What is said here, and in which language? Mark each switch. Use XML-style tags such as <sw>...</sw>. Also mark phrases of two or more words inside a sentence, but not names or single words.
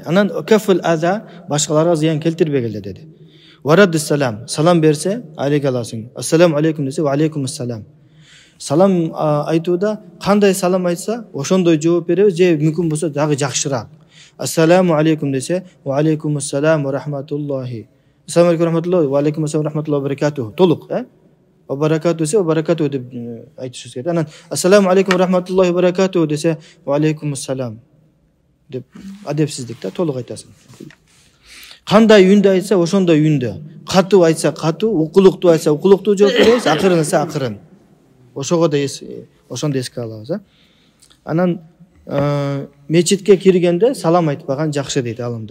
<ky>Анан</ky> <ar>كف الأذى,</ar> <ky>башкаларга зыян келтирбегиле деди.</ky> <ar>ورد السلام,</ar> <ky>салам берсе алейке аласың.</ky> <ar>السلام عليكم</ar> <ky>десе</ky> <ar>وعليكم السلام.</ar> <ky>Салам айтууда кандай салам айтса ошондой жооп беребиз, же мүмкүн болсо дагы жакшыраак.</ky> <ar>السلام عليكم десе وعليكم السلام ورحمة الله. السلام عليكم رحمة الله وعليكم السلام ورحمة الله وبركاته.</ar> <ky>Толук,</ky> <ar>وبركات</ar> <ky>десе</ky> <ar>وبركاته</ar> <ky>деп айтышыбыз керек. Анан</ky> <ar>السلام عليكم ورحمة الله وبركاته</ar> <ky>десе</ky> <ar>وعليكم السلام</ar> <ky>деп адепсиздик да, толук айтасың. Кандай үндө айтса ошондой үндө. Катуу айтса катуу, укулуктуу айтса укулуктуу жооп беребиз, акырын айтса акырын. Ошого да ошондо эске алабыз. Анан мечитке киргенде салам айтпаган жакшы дейт алымдар.</ky>